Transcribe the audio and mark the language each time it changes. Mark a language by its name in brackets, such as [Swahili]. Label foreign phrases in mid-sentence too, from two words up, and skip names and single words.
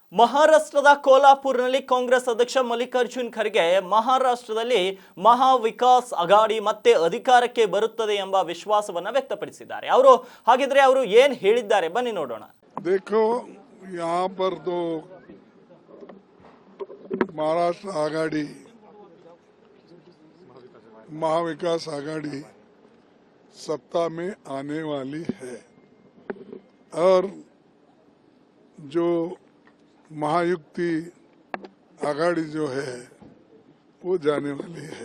[Kannada] ಮಹಾರಾಷ್ಟ್ರದ ಕೋಲ್ಹಾಪುರದಲ್ಲಿ ಕಾಂಗ್ರೆಸ್ ಅಧ್ಯಕ್ಷ ಮಲ್ಲಿಕಾರ್ಜುನ್ ಖರ್ಗೆ ಮಹಾರಾಷ್ಟ್ರದಲ್ಲಿ ಮಹಾ ವಿಕಾಸ್ ಅಘಾಡಿ ಮತ್ತೆ ಅಧಿಕಾರಕ್ಕೆ ಬರುತ್ತದೆ ಎಂಬ ವಿಶ್ವಾಸವನ್ನ ವ್ಯಕ್ತಪಡಿಸಿದ್ದಾರೆ। ಅವರು ಏನು ಹೇಳಿದ್ದಾರೆ ಬನ್ನಿ ನೋಡೋಣ। [Hindi] देखो यहाँ पर तो महाराष्ट्र आघाड़ी महाविकास आघाड़ी सत्ता में आने वाली है और जो महायुक्ति आघाड़ी जो है वो जाने वाली है।